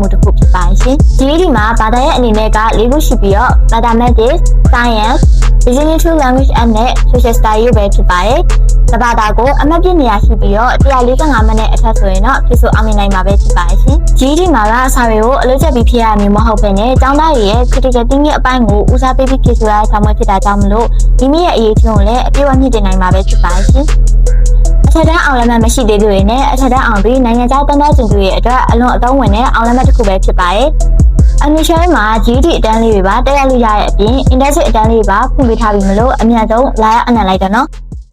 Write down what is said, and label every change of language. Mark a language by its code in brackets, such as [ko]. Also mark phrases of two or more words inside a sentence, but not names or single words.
[my] တစ်ခုဖြစ်ပါတယ်ရှင်ဒီဗီဒီယိုမှာဘာသာရဲ့အနေနဲ့က၄ခုရှိပြီးတော့ [en] Mathematics, Science, Business Language and Social Studies [my] ပဲဖြစ်ပါတယ်တဘာသာကိုအမှတ်ပြ နေရရှိပြီးတော့145မိနစ်အထက်ဆိုရင်တော့ပြည့်စုံအောင်မြင်နိုင်မှာပဲဖြစ်ပါတယ်ရှင် GED မှာကအစာတွေကိုအလုပ်ချက်ပြီးဖြစ်ရမျိုးမဟုတ်ဘဲနဲ့ကျောင်းသားတွေရဲ့ [en] critical thinking [my] အပိုင်းကိုဦးစားပေးပြီးဖြည့်ဆို့ရတဲ့ဆောင်ရွက်ဖြစ်တာကြောင့်မလို့မိမိရဲ့အရေးကြီးကိုလည်းအပြည့်အဝမြင့်တင်နိုင်မှာပဲဖြစ်ပါတယ်ရှင်အထက်တန်းအောင်လက်မှတ်မရှိသေးသူတွေနဲ့အထက်တန်းအောင်ပြီးနိုင်ငံခြားတန်းသားကျင်သူတွေအတွက်အလွန်အသုံးဝင်တဲ့အောင်လက်မှတ်တစ်ခုပဲဖြစ်ပါတယ်Admission မှာ GED အတန်းလေးတွေပါတက်ရောက်လို့ရတဲ့အပြင် Internship အတန်းလေးပါဖွင့်ပေးထားပြီးမလို့အများဆုံးလာရောက်အနံ့လိုက်တော့နော်